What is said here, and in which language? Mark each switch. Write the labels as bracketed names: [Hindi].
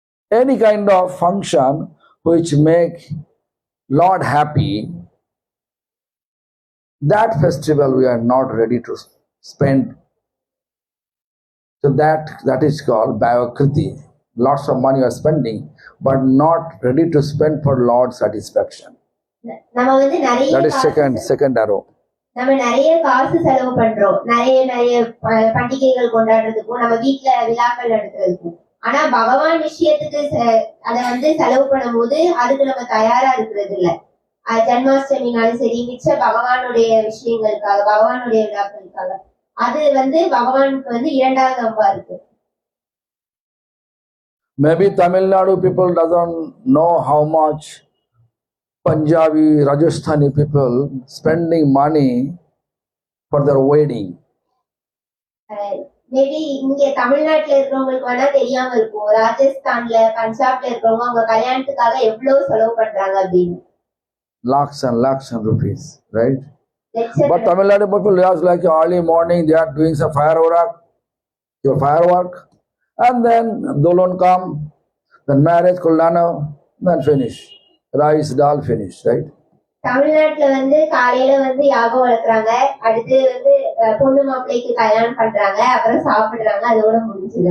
[English] Any kind of function which make Lord happy, that festival we are not ready to spend. So that is called Bhavakriti. Lots of money you are spending, but not ready to spend for Lord's satisfaction. [Tamil] நம்ம வந்து நிறைய [English] That is second arrow. [Tamil] நம்ம நிறைய காசு செலவு பண்றோம், நிறைய பண்டிகைகள் கொண்டாடுறதுக்கும் நம்ம வீட்டுல விழாக்கள் நடத்துறதுக்கும். ஆனா பகவான் விஷயத்துக்கு அத வந்து செலவு பண்ணும் போது அதுக்கு நம்ம தயாரா இருக்கிறது இல்ல. ஜன்மாஷ்டமினாலும் சரி, மிச்ச பகவானுடைய விஷயங்களுக்காக, பகவானுடைய விழாக்களுக்காக, அது வந்து பகவானுக்கு வந்து இரண்டாவது அம்பா இருக்கு. [English] Maybe Tamil Nadu people doesn't know how much Punjabi, Rajasthani people spending money for their wedding. [Tamil] Maybe இங்க தமிழ்நாட்டுல இருக்கிறவங்களுக்கு வேணா தெரியாம இருக்கும், ராஜஸ்தான்ல பஞ்சாப்ல இருக்கிறவங்க அவங்க கல்யாணத்துக்காக எவ்வளவு செலவு பண்றாங்க அப்படின்னு. [English] Lakhs and rupees, right? But Tamil Nadu people, just like early morning, they are doing some firework, and then Dolon come, then marriage, Kuldana, then finish. Rice, dal, finish, right? [Tamil] தமிழ்நாட்டுல வந்து காலையில வந்து யாகம் வளர்க்குறாங்க, அடுத்து வந்து பொண்ணு மாப்பிள்ளைக்கு கல்யாணம் பண்றாங்க, அப்புறம் சாப்பிடுறாங்க, அதோட முடிஞ்சது.